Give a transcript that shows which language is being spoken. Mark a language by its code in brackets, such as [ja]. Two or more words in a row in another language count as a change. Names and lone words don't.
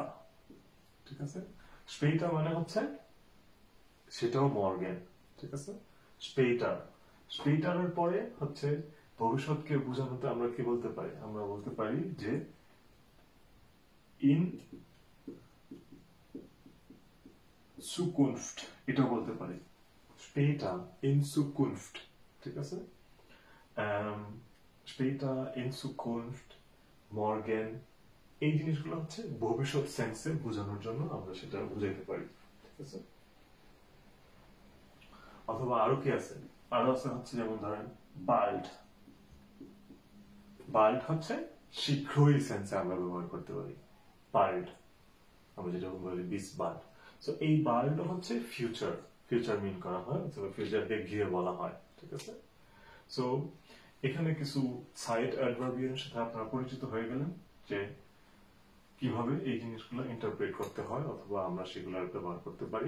[bn] ঠিক আছে, স্পেটার মানে হচ্ছে সেটাও মর্গেন। ঠিক আছে, স্পেটার, স্পেটারের পরে হচ্ছে ভবিষ্যৎকে বোঝানোতে আমরা কি বলতে পারি, আমরা বলতে পারি যে [de] in Zukunft, [bn] এটা বলতে পারি [de] später, in Zukunft। [bn] ঠিক আছে, [de] später, in Zukunft, morgen, [bn] এই জিনিসগুলো হচ্ছে ভবিষ্যৎ সেন্সে বোঝানোর জন্য আমরা সেটা বুঝাইতে পারি। ঠিক আছে, অথবা আরো কি আছে, আরো আছে হচ্ছে, যেমন ধরেন [de] bald, bald [bn] হচ্ছে শীঘ্রই সেন্সে আমরা ব্যবহার করতে পারি bald, আমরা যেটা বলি [de] bis bald। [bn] সো এই bald হচ্ছে ফিউচার, ফিউচার মিন করা হয়, অথবা ফিউচারকে ঘিরে বলা হয়। ঠিক আছে, সো এখানে কিছু সাইড অ্যাডভার্বিয়ানের সাথে আপনারা পরিচিত হয়ে গেলেন, যে কিভাবে এই জিনিসগুলো ইন্টারপ্রেট করতে হয়, অথবা আমরা সেগুলো ব্যবহার করতে পারি।